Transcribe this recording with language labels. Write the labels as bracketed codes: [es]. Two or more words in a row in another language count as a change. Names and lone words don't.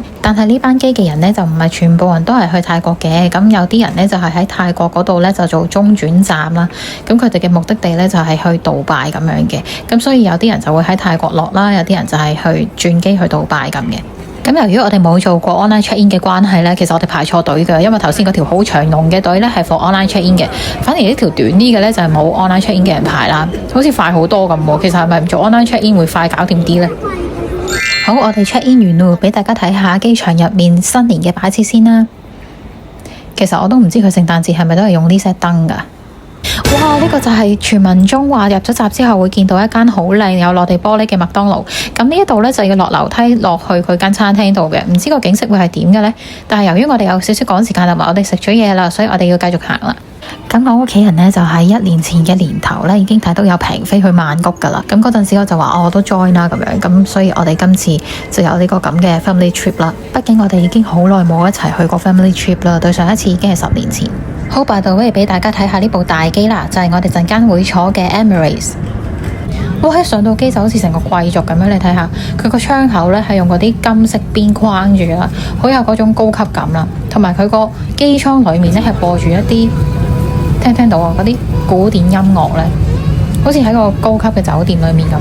[yue] 但係呢班機嘅人呢，就唔係全部人都係去泰國嘅，咁有啲人呢，就係喺泰國嗰度呢，就做中轉站啦。咁佢哋嘅目的地呢，就係去杜拜咁樣嘅，咁所以有啲人就會喺泰國落啦，有啲人就係去轉機去杜拜咁嘅。咁由於我哋冇做過 [en] online check in [yue] 嘅關係呢，其實我哋排錯隊嘅，因為頭先嗰條好長龍嘅隊呢係 [en] for online check in [yue] 嘅，反而呢條短啲嘅呢就係冇 [en] online check in [yue] 嘅人排啦，好似快好多咁喎。其實係咪唔做 [en] online check in [yue] 會快搞掂啲呢？好，我哋 [en] check in [yue] 完咯，俾大家睇下機場入面新年嘅擺設先啦。其實我都唔知佢聖誕節係咪都係用呢些燈㗎。哇！呢個就係傳聞中話入咗閘之後會見到一間好靚有落地玻璃嘅麥當勞。咁呢一度呢，就要落樓梯落去佢間餐廳度嘅，唔知個景色會係點嘅呢？但係由於我哋有少少趕時間同埋我哋食咗嘢啦，所以我哋要繼續行啦。咁我屋企人呢，就喺1年前嘅年頭呢已經睇到有平飛去曼谷噶啦。咁嗰陣時我就話我都 join 啦咁樣，咁所以我哋今次就有呢個咁嘅 [en] family trip [yue] 啦。畢竟我哋已經好耐冇一齊去過 [en] family trip [yue] 啦，對上一次已經係10年前。好 ， [en] by the way， [yue] 俾大家睇下呢部大機啦，就係我哋陣間會坐嘅 Emirates。哇！一上到機就好似成個貴族咁樣，你睇下佢個窗口呢係用嗰啲金色邊框住啦，好有嗰種高級感啦。同埋佢個機艙裡面呢係播住一啲聽到啊嗰啲古典音樂呢，好似喺個高級嘅酒店裡面咁啊！